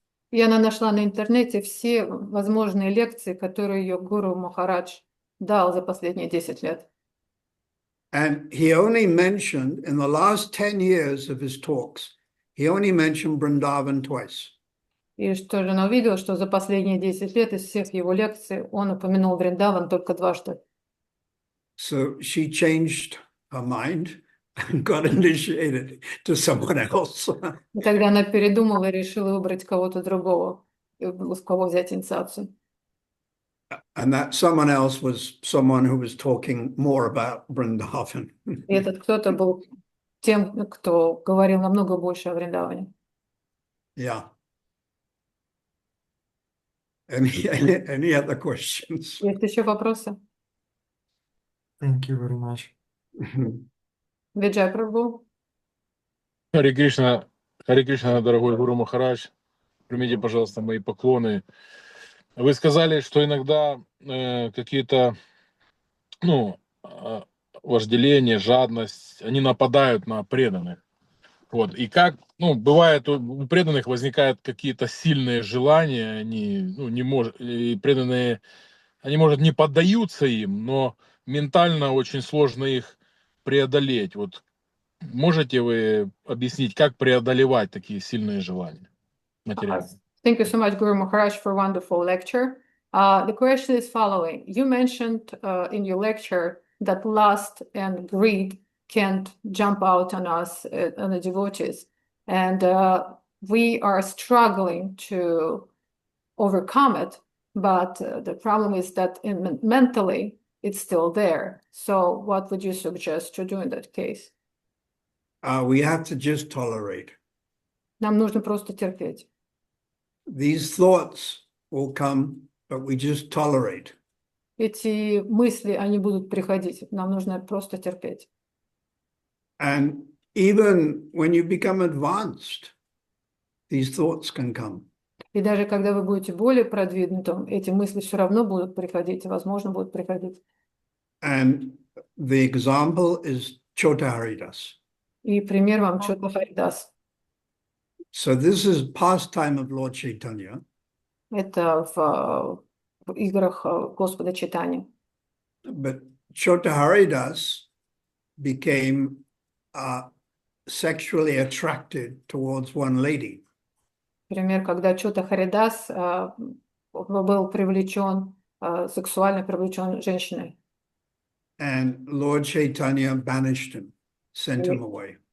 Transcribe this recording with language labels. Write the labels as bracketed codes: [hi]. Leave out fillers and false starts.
[ru] и она нашла на интернете все возможные лекции, которые ее гуру Махарадж дал за последние 10 лет. [en] And he only mentioned, in the last 10 years of his talks, he only mentioned Vrindavan twice. [ru] И что же она увидела, что за последние 10 лет из всех его лекций он упомянул Вриндаван только дважды. [en] So she changed her mind and got initiated to someone else. [ru] И тогда она передумала и решила выбрать кого-то другого, с кого взять инициацию. [en] And that someone else was someone who was talking more about Vrindavan. [ru] И этот кто-то был тем, кто говорил намного больше о Вриндаване. [en] Yeah. Any other questions? [ru] Есть еще вопросы? [en] Thank you very much. [ru] Виджай Прабху. Харе Кришна, дорогой Гуру Махарадж, примите, пожалуйста, мои поклоны. Вы сказали, что иногда какие-то, вожделение, жадность, они нападают на преданных. Вот. И как, бывает, у преданных возникают какие-то сильные желания, они, и преданные, они, может, не поддаются им, но ментально очень сложно их преодолеть. Вот можете вы объяснить, как преодолевать такие сильные желания материальные? [en] Thank you so much, Guru Maharaj, for a wonderful lecture. The question is following. You mentioned in your lecture that lust and greed can't jump out on us, on the devotees. And we are struggling to overcome it. But the problem is that mentally, it's still there. So what would you suggest to do in that case? We have to just tolerate. [ru] Нам нужно просто терпеть. [en] These thoughts will come, but we just tolerate. [ru] Эти мысли, они будут приходить. Нам нужно просто терпеть. [en] And even when you become advanced, these thoughts can come. [ru] И даже когда вы будете более продвинутым, эти мысли все равно будут приходить, и, возможно, будут приходить. [en] And the example is Chota Haridas. [ru] И пример вам Чота Харидас. [en] So this is pastime of Lord Chaitanya. [ru] Это в играх Господа Чайтаньи. [en] But Chota Haridas became sexually attracted towards one lady. [ru] Пример, когда Чота Харидас был привлечен, сексуально привлечен женщиной. [en] And Lord Chaitanya banished him, sent him away.